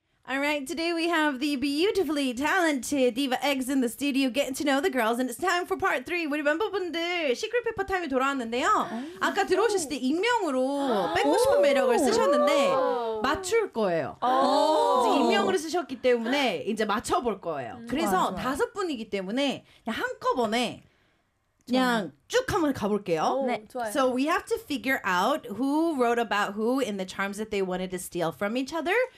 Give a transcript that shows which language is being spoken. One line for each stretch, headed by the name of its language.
English: All right, today we have the beautifully talented Diva X in the studio getting to know the girls, and it's time for part three.
Korean: 우리 멤버분들 시크릿 페퍼 타임이 돌아왔는데요. 아까 들어오실 때 익명으로 뺏고 싶은 매력을 쓰셨는데 맞출 거예요. 익명으로 쓰셨기 때문에 이제 맞춰볼 거예요. 그래서 다섯 분이기 때문에 한꺼번에 그냥 쭉 한번 가볼게요. 네.
English: So we have to figure out who wrote about who in the charms that they wanted to steal from each other.